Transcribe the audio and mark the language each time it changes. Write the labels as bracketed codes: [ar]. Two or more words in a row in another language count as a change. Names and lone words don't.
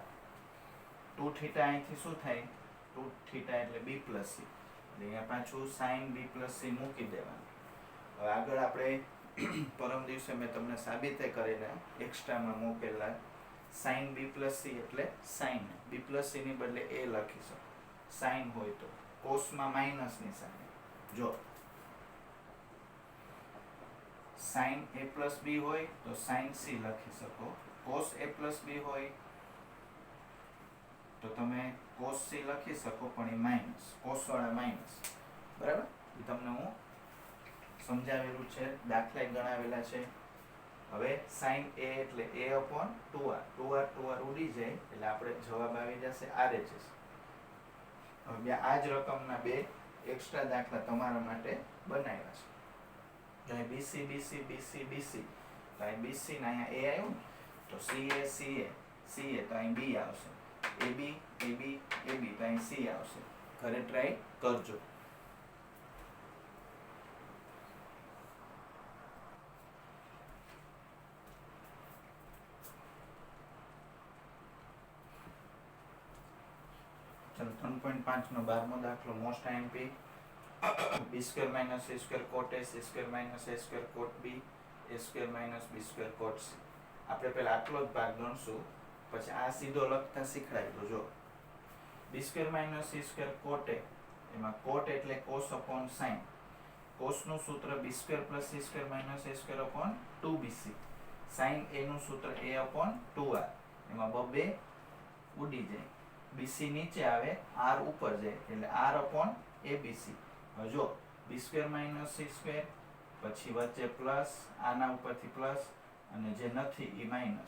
[gu] 2 થીટા અહીંથી શું થાય? 2 થીટા એટલે b + c, એટલે અહીંયા પાછું [en] sin b + c [gu] મૂકી દેવાનું. હવે આગળ આપણે પરમ દિવસે મેં તમને સાબિતે કરીને એક્સ્ટ્રામાં મૂકેલા [en] sin b + c [gu] એટલે [en] sin, b + c [gu] ની બદલે a લખી શકો sin હોય તો, કોસમાં માઇનસ નિશાની. જો [en] sin a + b [gu] હોય તો [en] sin c [gu] લખી શકો, [en] cos a plus b [gu] હોય તો તમે [en] cos c [gu] લખી શકો, પણ એ માઇનસ, cos વાળા માઇનસ, બરાબર. એ તમને હું સમજાવેલું છે, દાખલા ગણાવેલા છે. હવે [en] sin a [gu] એટલે [en] a upon 2r, [gu] 2r ઉડી જાય એટલે આપણે જવાબ આવી જશે RHS. હવે આ જ રકમના બે એક્સ્ટ્રા દાખલા તમારા માટે બનાવ્યા છે. તો અહીં BC BC BC BC, તો અહીં BC ને અહીંયા a આવ્યું ને, તો CA CA CA, તો અહીં B આવશે, AB AB AB, તો અહીં C આવશે. ઘરે ટ્રાય કરજો. चलो 3.5 નો 12મો દાખલો [en] most IMP. b² - c² cot a, c² - a² cot b, a² - b² cot c. [gu] આપણે પહેલા આટલો જ ભાગ ગણશું, પછી આ સીધો લખતા શીખડાવી દો. જો [en] b² - c² cot a, [gu] એમાં cot એટલે [en] cos upon sin. [gu] cos નું સૂત્ર [en] b² + c² - a² upon 2bc. sin a [gu] નું સૂત્ર [en] a upon 2r. [gu] એમાં બબે ઉડી જાય, BC નીચે આવે, R ઉપર જાય એટલે [en] R upon ABC. [gu] હવે જો [en] b² - c², [gu] પછી વચ્ચે પ્લસ, આના ઉપરથી પ્લસ, અને જે નથી એ માઇનસ.